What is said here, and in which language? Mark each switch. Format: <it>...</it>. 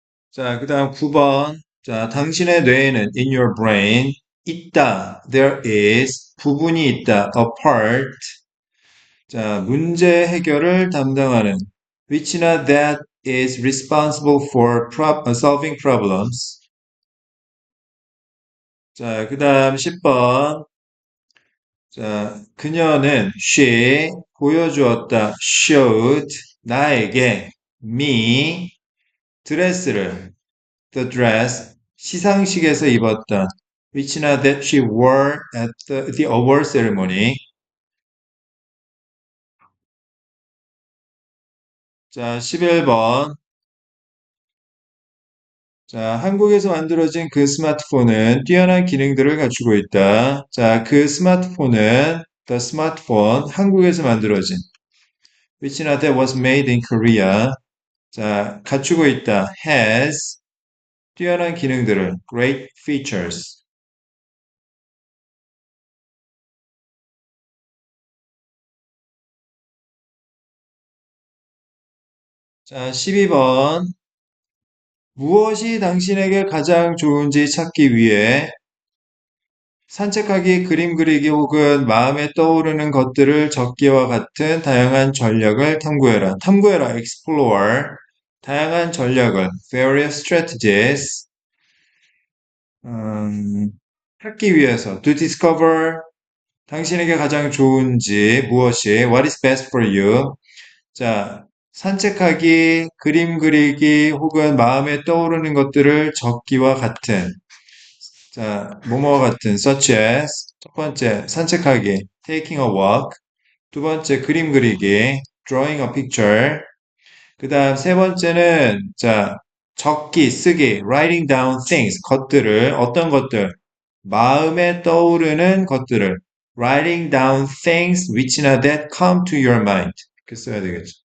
<ko>자 그다음 9번 자 당신의 뇌에는</ko> <en>in your brain</en> <ko>있다</ko> <en>there is</en> <ko>부분이 있다</ko> <en>a part</en> <ko>자, 문제 해결을 담당하는</ko> <en>which나 that is responsible for solving problems.</en> <ko>자, 그다음 10번. 자, 그녀는</ko> <en>she</en> <ko>보여주었다</ko> <en>showed</en> <ko>나에게</ko> <en>me</en> <ko>드레스를</ko> <en>the dress</en> <ko>시상식에서 입었다</ko> <en>which나 that she wore at the award ceremony.</en> <ko>자, 11번. 자, 한국에서 만들어진 그 스마트폰은 뛰어난 기능들을 갖추고 있다. 자, 그 스마트폰은</ko> <en>the smartphone</en> <ko>한국에서 만들어진</ko> <en>which not that was made in Korea.</en> <ko>자, 갖추고 있다.</ko> <en>has</en> <ko>뛰어난 기능들을</ko> <en>great features.</en> <ko>자, 12번. 무엇이 당신에게 가장 좋은지 찾기 위해 산책하기, 그림 그리기 혹은 마음에 떠오르는 것들을 적기와 같은 다양한 전략을 탐구해라. 탐구해라,</ko> <en>explore.</en> <ko>다양한 전략을,</ko> <en>various strategies.</en> <ko>음, 찾기 위해서,</ko> <en>to discover.</en> <ko>당신에게 가장 좋은지, 무엇이,</ko> <en>what is best for you.</en> <ko>자, 산책하기, 그림 그리기 혹은 마음에 떠오르는 것들을 적기와 같은. 자, 뭐뭐와 같은</ko> <en>such as</en> <ko>첫 번째 산책하기</ko> <en>taking a walk</en> <ko>두 번째 그림 그리기</ko> <en>drawing a picture</en> <ko>그 다음 세 번째는 자 적기 쓰기</ko> <en>writing down things</en> <ko>것들을 어떤 것들 마음에 떠오르는 것들을</ko> <en>writing down things which not that come to your mind</en> <ko>이렇게 써야 되겠죠.</ko>